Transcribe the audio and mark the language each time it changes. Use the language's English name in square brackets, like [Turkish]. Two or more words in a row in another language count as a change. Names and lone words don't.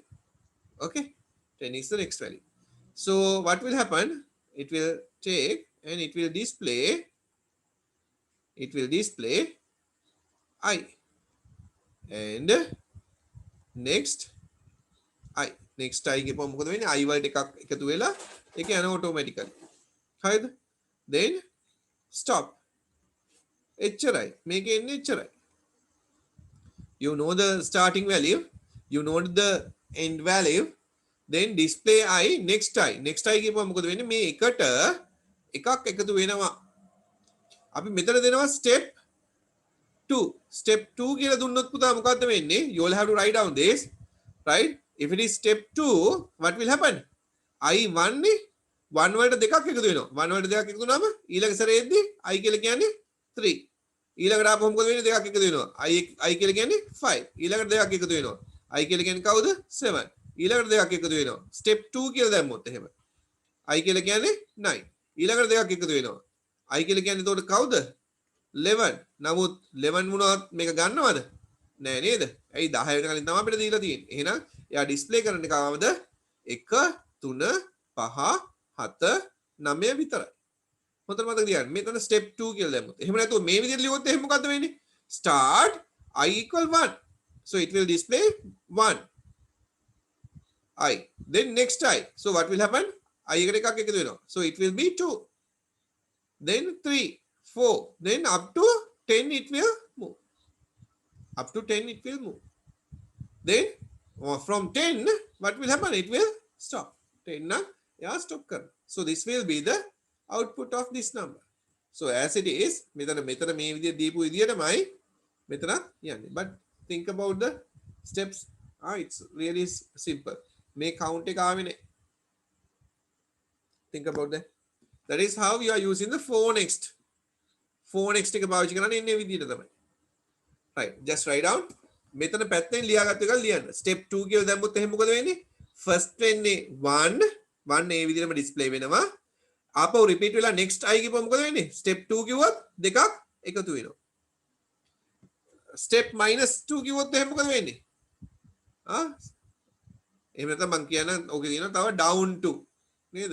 [English] Okay, 10 is the next value. So what will happen? It will take and it will display I, and next I. [Sinhala] next I කියපුවම මොකද වෙන්නේ? I වලට එකක් එකතු වෙලා ඒක යන automatically. හරිද? [English] then stop. එච්චරයි. [Sinhala] මේකේ එන්නේ එච්චරයි. [English] You know the starting value, you know the end value, then display I next I. [Sinhala] next I කියපුවම මොකද වෙන්නේ? මේ එකට එකක් එකතු වෙනවා. අපි මෙතන දෙනවා step 2. step 2 කියලා දුන්නොත් පුතා මොකද්ද වෙන්නේ? [English] You will have to write down this, right? If it is step 2, what will happen? [Sinhala] I1 නේ 1 වලට දෙකක් එකතු වෙනවා. 1 වලට දෙකක් එකතු වුණාම ඊළඟ සැරේදී I කියලා කියන්නේ 3. ඊළඟට ආපහු මොකද වෙන්නේ? දෙකක් එකතු වෙනවා. I කියලා කියන්නේ 5. ඊළඟට දෙකක් එකතු වෙනවා. I කියලා කියන්නේ කවුද? 7. ඊළඟට දෙකක් එකතු වෙනවා. step 2 කියලා දැම්මොත් එහෙම. I කියලා කියන්නේ 9. ඊළඟට දෙකක් එකතු වෙනවා. I කියලා කියන්නේ එතකොට කවුද? 11. නමුත් 11 වුණාත් මේක ගන්නවද? නෑ නේද? ඇයි 10 වෙනකන් තමයි අපිට දීලා තියෙන්නේ. එහෙනම් එයා ඩිස්ප්ලේ කරන්න කවමද? 1 3 5 7 9 විතරයි. හොඳට මතක තියාගන්න. මෙතන step 2 කියලා දැම්මොත්. එහෙම නැතුව මේ විදිහට ලියුවොත් එහෙනම් මොකද්ද වෙන්නේ? [English] start I equal 1. So it will display 1 I. Then next I. So what will happen? I [Sinhala] එකට එකක් එකතු වෙනවා. [English] So it will be 2. Then 3 4. Then up to 10 it will move. Up to 10 it will move. Then from 10 what will happen? It will stop. 10 na yeah stop kar. So this will be the output of this number. So as it is [Sinhala] මෙතන මේ විදිහට දීපු විදිහටමයි මෙතන යන්නේ. [English] But think about the steps. It's really simple. [Sinhala] මේ count එක ආවේ නේ. [English] Think about that. That is how you are using the 4 next. [Sinhala] 4 next එක පාවිච්චි කරන්නේ ඉන්නේ විදිහට තමයි. [English] Right, just write down. [Sinhala] මෙතන පැත්තෙන් ලියාගත්ත එක ලියන්න. step 2 කියලා දැම්මොත් එහෙනම් මොකද වෙන්නේ? first වෙන්නේ 1 ඒ විදිහටම display වෙනවා. ආපහු repeat වෙලා next I කියපුවම මොකද වෙන්නේ? step 2 කිව්වොත් දෙකක් එකතු වෙනවා. step -2 කිව්වොත් එහෙනම් මොකද වෙන්නේ? එහෙම නැත්නම් මම කියන ඕකේ තියෙනවා තව [English] down to [Sinhala] නේද?